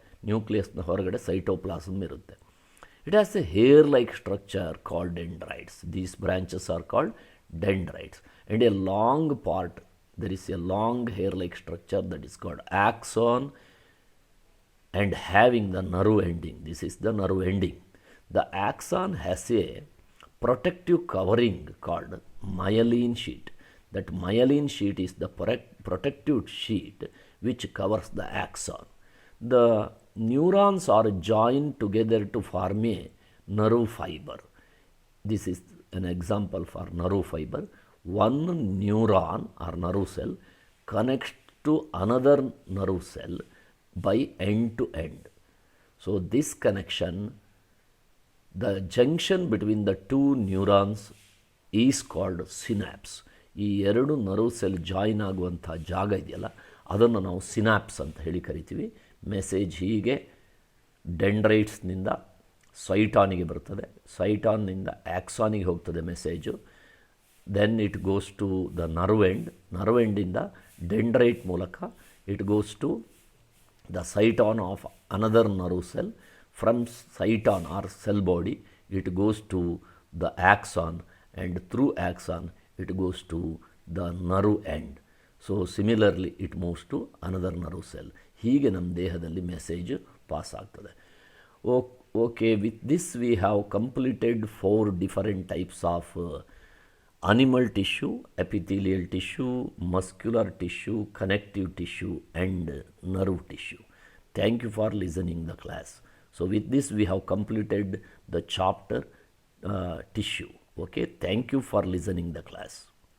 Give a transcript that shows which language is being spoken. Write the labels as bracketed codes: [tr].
[kn] ನ್ಯೂಕ್ಲಿಯಸ್ನ ಹೊರಗಡೆ ಸೈಟೋಪ್ಲಾಸಮ್ ಇರುತ್ತೆ. [en] It has a hair like structure called dendrites. These branches are called dendrites. And a long part, there is a long hair-like structure that is called axon and having the nerve ending. This is the nerve ending. The axon has a protective covering called myelin sheet. That myelin sheet is the protective sheet which covers the axon. The neurons are joined together to form a nerve fiber. This is an example for nerve fiber. One neuron or nerve cell connects to another nerve cell by end to end. So this connection, the junction between the two neurons is called synapse. [kn] ಈ ಎರಡು nerve cell join ಆಗುವಂಥ ಜಾಗ ಇದೆಯಲ್ಲ, ಅದನ್ನು ನಾವು synapse ಅಂತ ಹೇಳಿ ಕರಿತೀವಿ. ಮೆಸೇಜ್ ಹೀಗೆ ಡೆಂಡ್ರೈಟ್ಸ್ನಿಂದ ಸೈಟಾನಿಗೆ ಬರ್ತದೆ, ಸೈಟಾನ್ನಿಂದ ಆಕ್ಸಾನಿಗೆ ಹೋಗ್ತದೆ message. [en] then it goes to the nerve [kn] ಎಂಡಿಂದ dendrite ಮೂಲಕ [en] It goes to the cyton of another nerve cell. From cyton or cell body it goes to the axon, and through axon it goes to the nerve end. So similarly it moves to another nerve cell. [kn] ಹೀಗೆ ನಮ್ಮ ದೇಹದಲ್ಲಿ message pass ಆಗ್ತದೆ. [en] Okay, with this we have completed 4 different types of animal tissue, epithelial tissue, muscular tissue, connective tissue, and nerve tissue. Thank you for listening the class. So with this we have completed the chapter tissue. Okay, thank you for listening the class.